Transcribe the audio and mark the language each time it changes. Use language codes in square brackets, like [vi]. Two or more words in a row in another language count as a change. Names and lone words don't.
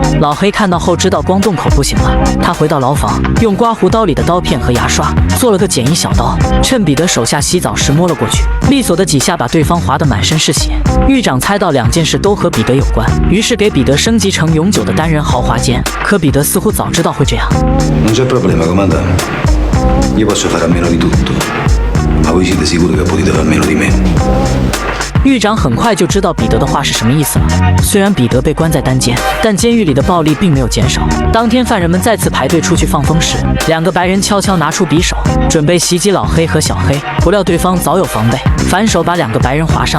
[zh] 老黑看到后知道光动口不行了，他回到牢房，用刮胡刀里的刀片和牙刷做了个简易小刀，趁彼得手下洗澡时摸了过去，利索的几下把对方划得满身是血。狱长猜到两件事都和彼得有关，于是给彼得升级成永久的单人豪华间。可彼得似乎早知道会这样。 [it] Non c'è problema, comandante. Io posso fare a meno di tutto, ma voi siete sicuri che potete fare a meno di me? [zh] 狱长很快就知道彼得的话是什么意思了。虽然彼得被关在单间，但监狱里的暴力并没有减少。当天犯人们再次排队出去放风时，两个白人悄悄拿出匕首，准备袭击老黑和小黑，不料对方早有防备，反手把两个白人划伤。